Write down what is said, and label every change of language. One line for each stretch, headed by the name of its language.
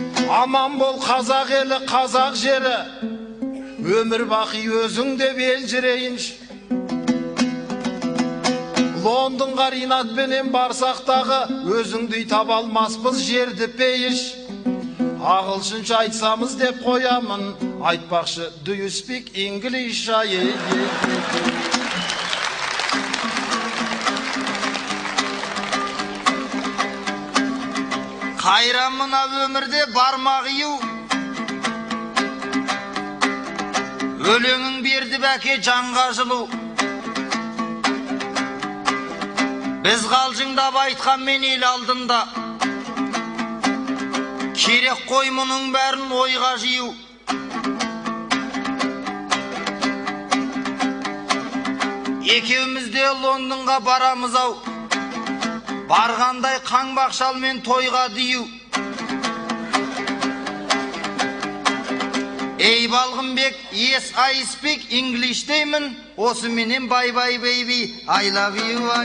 Kazakh: Аман бол қазақ елі, қазақ жері, өмір бақи өзің деп елжірейінші. Лондонға Ринатпенен барсақтағы, өзіңдей таба алмаспыз жерді пейіш. Ағылшынша айтсамыз деп қоямын, айтпақшы,
English: do you speak English?
Kazakh: Қайрамына өмірде бармақ ию, өлеңің берді бәке жанға жылу. Біз қалжыңдап айтқанмен ел алдында, керек қой мұның бәрін ойға жию. Екеуміз де Лондонға барамыз ау, барғандай қаңбақшалмен тойға дию.
English: Ей Балғынбек, yes I speak English
Kazakh: деймін, осы менен
English: bye bye baby, I love you.